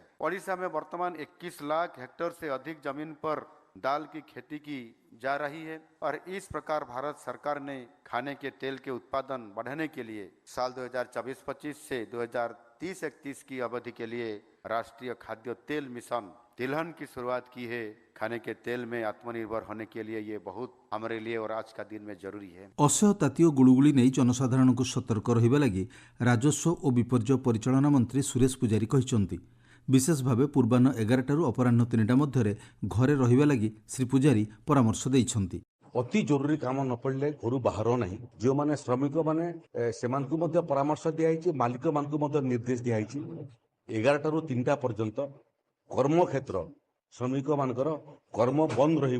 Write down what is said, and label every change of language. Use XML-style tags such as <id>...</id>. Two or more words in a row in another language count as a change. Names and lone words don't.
<hi>ओडिशा में वर्तमान 21 लाख हेक्टेयर से अधिक जमीन पर दाल की खेती की जा रही है और इस प्रकार भारत सरकार ने खाने के तेल के उत्पादन बढ़ाने के लिए साल 2024-25 से 2030-31 की अवधि के लिए राष्ट्रीय खाद्य तेल मिशन तिलहन की शुरुआत की है। खाने के तेल में आत्मनिर्भर होने के लिए ये बहुत हमारे लिए और आज का दिन में जरूरी है।</hi> <or>ଅସହ୍ୟ ତାତି ଓ ଗୁଳୁଗୁଳି ନେଇ ଜନସାଧାରଣଙ୍କୁ ସତର୍କ ରହିବା ଲାଗି ରାଜସ୍ୱ ଓ ବିପର୍ଯ୍ୟୟ ପରିଚାଳନା ମନ୍ତ୍ରୀ ସୁରେଶ ପୂଜାରୀ କହିଛନ୍ତି। ବିଶେଷ ଭାବେ ପୂର୍ବାହ୍ନ 11ଟାରୁ ଅପରାହ୍ନ 3ଟା ମଧ୍ୟରେ ଘରେ ରହିବା ଲାଗି ଶ୍ରୀ ପୂଜାରୀ ପରାମର୍ଶ ଦେଇଛନ୍ତି। ଅତି ଜରୁରୀ କାମ ନ ପଡ଼ିଲେ ଘରୁ ବାହାର ନାହିଁ। ଯେଉଁମାନେ ଶ୍ରମିକ ମାନେ ସେମାନଙ୍କୁ ମଧ୍ୟ ପରାମର୍ଶ ଦିଆଯାଇଛି, ମାଲିକ ମାନଙ୍କୁ ମଧ୍ୟ ନିର୍ଦ୍ଦେଶ ଦିଆଯାଇଛି 11ଟାରୁ 3ଟା ପର୍ଯ୍ୟନ୍ତ କର୍ମକ୍ଷେତ୍ର ଶ୍ରମିକ ମାନଙ୍କର କର୍ମ ବନ୍ଦ ରହିବ।</or>